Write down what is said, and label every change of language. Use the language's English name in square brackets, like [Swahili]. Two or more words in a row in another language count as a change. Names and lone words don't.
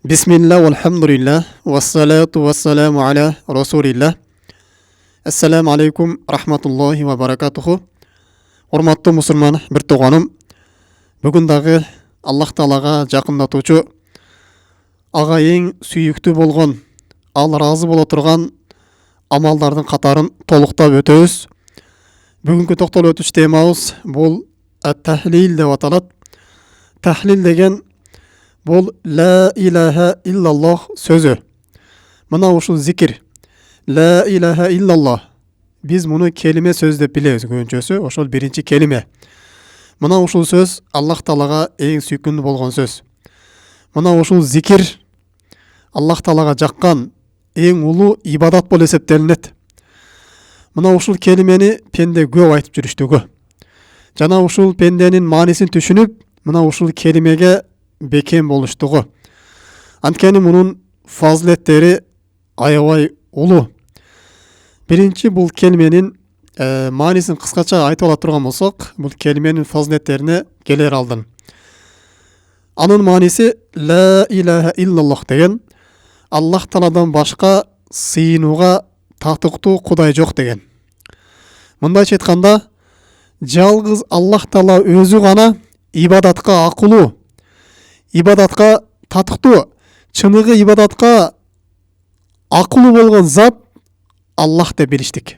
[Arabic] بسم الله والحمد لله والصلاة والسلام على رسول الله. السلام عليكم ورحمة الله وبركاته. [Kyrgyz] Урматтуу мусульман бир туганым. Бүгүн дагы Аллах Таалага жакындатуучу, ага эң сүйүктүү болгон, ал разы боло турган амалдардын катарын толуктап өтөбүз. Бүгүнкү токтолуп өтүш темабыз бул ат-тахлил деп аталат. Тахлил деген бул [Arabic] لا إله إلا الله [Kyrgyz] сөзү. Мына ушул зикир. [Arabic] لا إله إلا الله. [Kyrgyz] Биз муну келиме сөз деп билебиз көбүнчөсү, ошол биринчи келиме. Мына ушул сөз Аллах Таалага эң сүйкүндүү болгон сөз. Мына ушул зикир Аллах Таалага жаккан эң улуу ибадат болуп эсептелинет. Мына ушул келимени пенде көп айтып жүрүштүгү. Жана ушул пенденин маанисин түшүнүп, мына ушул келимеге бекем болуштугу. Анткени мунун фазилеттери аябай улуу. Биринчи бул келименин маанисин кыскача айтып ала турган болсок, бул келименин фазилеттерине келер алдын. Анын мааниси [Arabic] لا إله إلا الله [Kyrgyz] деген Аллах Тааладан башка сыйынууга татыктуу кудай жок деген. Мындайча айтканда, жалгыз Аллах Таала өзү гана ибадатка акылуу, ибадатка татыктуу, чыныгы ибадатка акылуу болгон зат Аллах деп билиштик.